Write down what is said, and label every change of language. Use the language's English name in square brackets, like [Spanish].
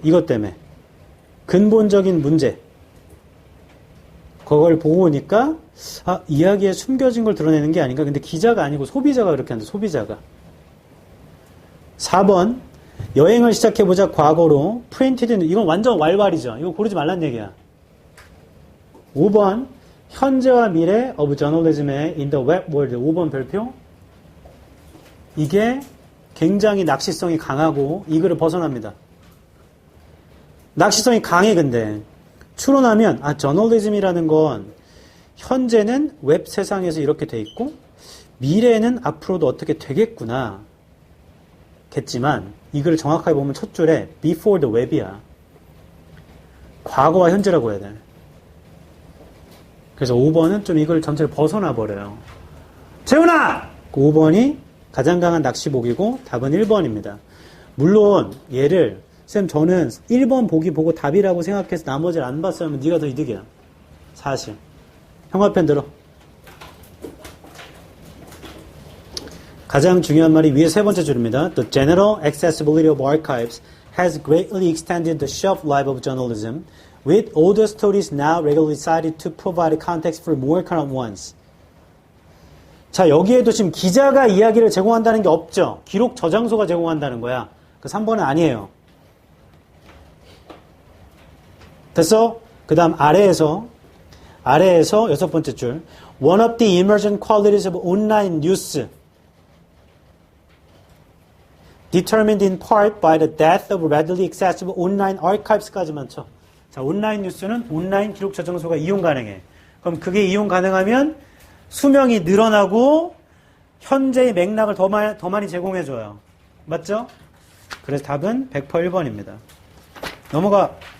[Korean] 이것 때문에. 근본적인 문제. 그걸 보고 오니까 이야기에 숨겨진 걸 드러내는 게 아닌가. 근데 기자가 아니고 소비자가 그렇게 한다. 소비자가. 4번 여행을 시작해보자 과거로 프린티드 이건 완전 왈왈이죠. 이거 고르지 말란 얘기야. 5번 현재와 미래 of journalism의 [English] in the web world. [Korean] 5번 별표. 이게 굉장히 낚시성이 강하고 이 글을 벗어납니다. 낚시성이 강해 근데 추론하면 저널리즘이라는 건 현재는 웹 세상에서 이렇게 돼 있고 미래는 앞으로도 어떻게 되겠구나 겠지만 이 글을 정확하게 보면 첫 줄에 [English] before the web [Korean] 이야. 과거와 현재라고 해야 돼. 그래서 5번은 좀 이걸 전체를 벗어나 버려요. 재훈아! 5번이 가장 강한 낚시복이고 답은 1번입니다. 물론 얘를 쌤 저는 1번 보기 보고 답이라고 생각해서 나머지를 안 봤어요 하면 네가 더 이득이야. 사실. 형아편 들어. 가장 중요한 말이 위에 세 번째 줄입니다. [English] The general accessibility of archives has greatly extended the shelf life of journalism, with older stories now regularly cited to provide context for more current ones. [Korean] 자, 여기에도 지금 기자가 이야기를 제공한다는 게 없죠. 기록 저장소가 제공한다는 거야. 그 3번은 아니에요. 됐어? 그 다음 아래에서 여섯 번째 줄. [English] One of the emergent qualities of online news determined in part by the death of readily accessible online archives [Korean] 까지만 쳐. 자, 온라인 뉴스는 온라인 기록 저장소가 이용 가능해. 그럼 그게 이용 가능하면 수명이 늘어나고 현재의 맥락을 더 많이 제공해줘요. 맞죠? 그래서 답은 100% 1번입니다. 넘어가.